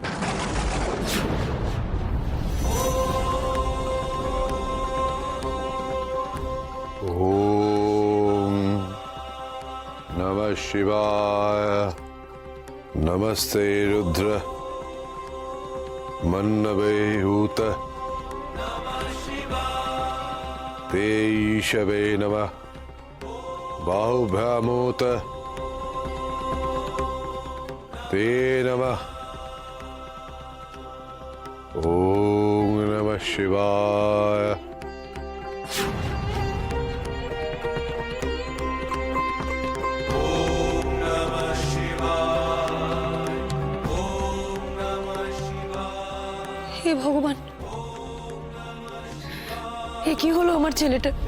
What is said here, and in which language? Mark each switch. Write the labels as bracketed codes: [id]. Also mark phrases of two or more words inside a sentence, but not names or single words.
[sa] ওম নমঃ শিবায়। নমস্তে রুদ্র মন্নবে ঊত ते ईशवे नमः। बाहुभ्यामूत ते नमः। ओम नमः शिवाय। [bn] হে ভগবান, এ কি হলো আমার ছেলেটা?